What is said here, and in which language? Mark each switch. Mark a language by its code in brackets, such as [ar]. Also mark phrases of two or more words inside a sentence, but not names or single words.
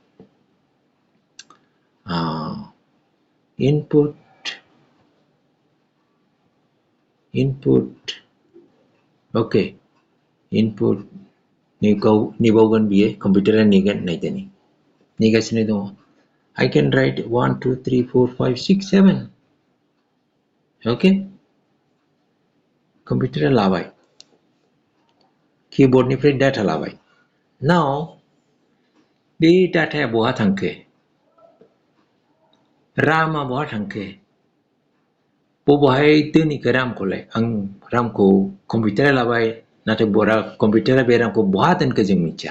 [brx] इनपुट ओके इनपुट नेबावगोन बियो कम्पिउटारा नेगोन नायदोनि नेगासिनो दङ [en] I can write 1 2 3 4 5 6 7 okay [brx] कम्पिउटारा लाबाय कीबोर्डनिफ्राय डाटा लाबाय now बे डाटाया बहा थांखो रामा बहा थांखो बबेहाय दोनहैखो रामखौलाय आं रामखौ कम्पिउटारा लाबाय नाथाय कम्पिउटारा बे रामखौ बहा दोनखो जों मिथिया